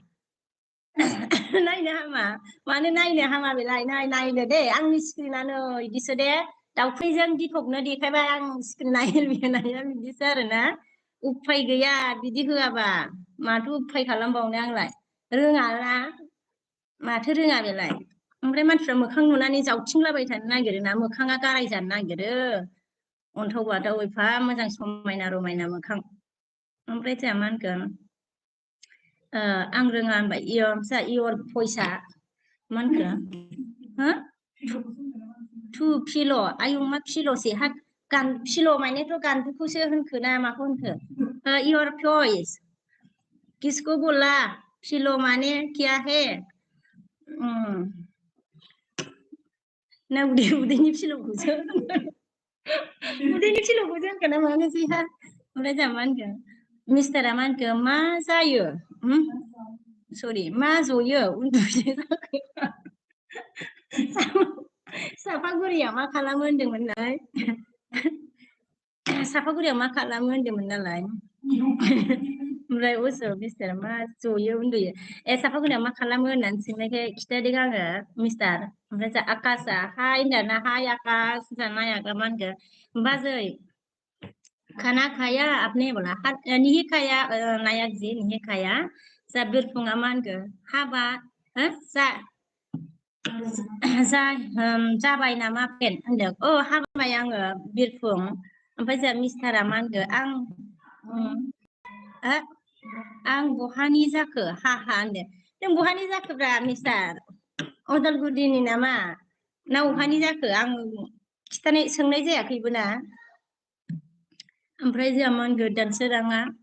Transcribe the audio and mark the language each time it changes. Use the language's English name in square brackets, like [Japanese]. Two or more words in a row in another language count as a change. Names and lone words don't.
[Bodo] नायनो हामा मानो नायनो हामा बेलाय नायनो दे आंनि स्क्रिनानो बिदिसो दे दाउखैजों दिखकनो देखायबाय आं स्क्रिना नाया बिदिसो आरोना उफाय गैया बिदि होआबा माथो उफाय खालामबावनो आंलाय रोङाना माथो रोङा बेलाय ओमफ्राय मानसिफ्रा मोखां नुनानै जावथिंलाबाय थानो नागिरो ना मोखाङा गाराय जानो नागिरो अन्थाव बाथाव एफा मोजां समायना रमायना मोखां ओमफ्राय जोंहा मा होनगोन आं रोङा होनबाय इयर भइसआ मा होनखो टु फिल' आयौ मा फिल'से हा फिल' मानेथ' गान्दुखौसो होनखो ना माखौ होनखो इयर भइस [Hindi] किसको बोला [Bodo] फिल' माने [Hindi] क्या है [Bodo] ना उदैनि फिलौखौसो उदैनि फिलौखौसो होनखो ना मानोसैहा ओमफ्राय जोंहा मा होनगोन मिस्टारा मा होनखो मा जायो सरि मा जयो उन्दुयो सापागुरियाव मा खालामो होनदोंमोनलाय सापागुरियाव मा खालामो होनदोंमोन नालाय ओमफ्राय उसो मिस्टारा मा जयो उन्दुयो सापागुरियाव मा खालामो होननानै सोंनायखाय खिथादों आङो मिस्टार ओमफ्राय जा आकाशआ हाय होनदाना हाय आकाश नायागा मा होनखो बाजै [Hindi] खाना खाया आपने बोला नहीं खाया नायक जी नहीं खाया [Bodo] जा बिरफुङा मा होनखो हाबा जाबाय नामा फेन होनदों हाबाय आङो बिरफुं ओमफ्राय जोंहा मिस्टारा मा होनखो आं बहानि जाखो हा होनदों नों बहानि जाखोब्रा मिस्टार अदालगुरिनि नामा ना बहानि जाखो आं खिथानाय सोंनाय जायाखैबो ना ओमफ्राय जोंहा मा होनखो दानसोराङा